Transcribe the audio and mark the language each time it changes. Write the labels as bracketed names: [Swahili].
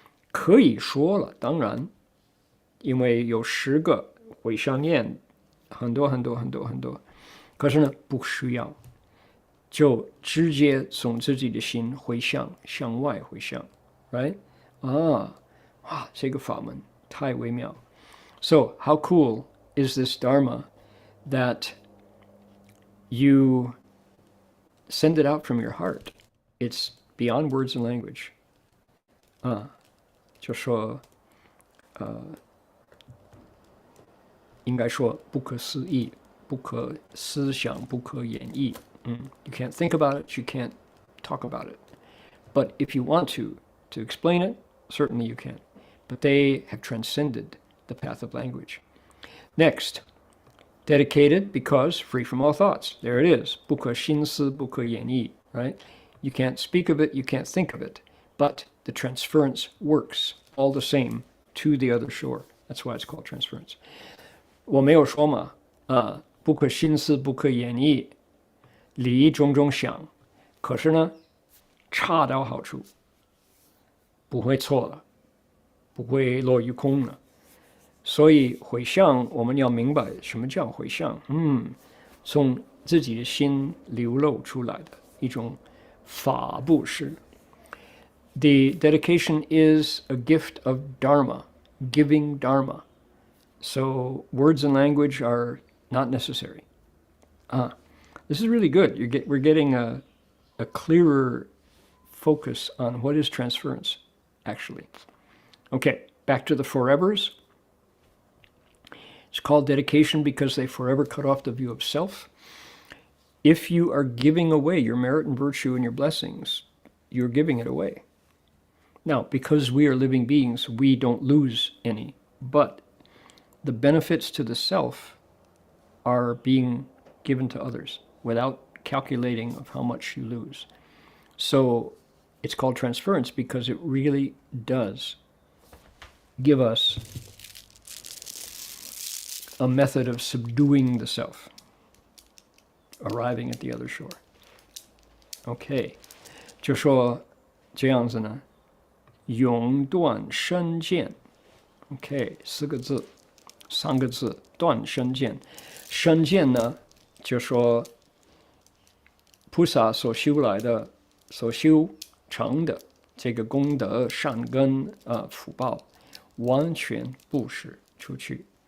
[Chinese] 可以说了，当然，因为有10个回向念，很多，可是呢，不需要，就直接从自己的心回向，向外回向 ，right？这个法门太微妙。 [English] So how cool is this Dharma that you send it out from your heart? It's beyond words and language. [Chinese] 就说应该说不可思议，不可思想，不可言议。 [English] You can't think about it, you can't talk about it. But if you want to explain it, certainly you can. But they have transcended the path of language. Next, dedicated because free from all thoughts. There it is. [Chinese] 不可心思，不可言议, right? [English] You can't speak of it, you can't think of it. But the transference works all the same to the other shore. That's why it's called transference. [Chinese] 我没有说嘛，不可心思，不可言议，理种种想。可是呢，恰到好处，不会错了，不会落于空了。所以回向，我们要明白什么叫回向。从自己的心流露出来的一种法布施。 [English] The dedication is a gift of Dharma, giving Dharma. So words and language are not necessary. This is really good. We're getting a clearer focus on what is transference, actually. Okay, back to the forevers. It's called dedication because they forever cut off the view of self. If you are giving away your merit and virtue and your blessings, you're giving it away. Now, because we are living beings, we don't lose any, but the benefits to the self are being given to others without calculating of how much you lose. So it's called transference because it really does give us a method of subduing the self, arriving at the other shore. [Chinese] Okay, 就说这样子呢，永断身见。 Okay, 4个字，3个字，断身见。身见呢，就说菩萨所修来的、所修成的这个功德、善根福报，完全布施出去。